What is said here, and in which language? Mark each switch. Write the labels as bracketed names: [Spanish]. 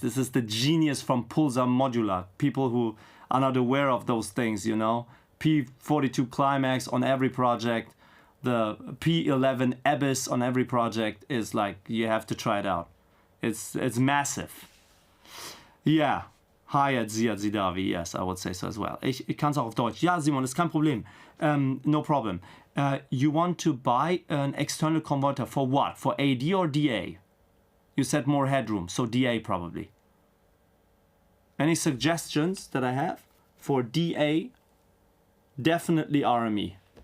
[English] This is the genius from Pulsar Modular. People who are not aware of those things, you know. P42 Climax on every project. The P11 Abyss on every project is like, you have to try it out. It's massive. Yeah. Hi at Ziad Zidavi. Yes, I would say so as well. [German] Ich kann es auch auf Deutsch. Ja, Simon, ist kein Problem. [English] No problem. You want to buy an external converter for what? For AD or DA? You said more headroom, so DA probably. Any suggestions that I have? For DA, definitely RME.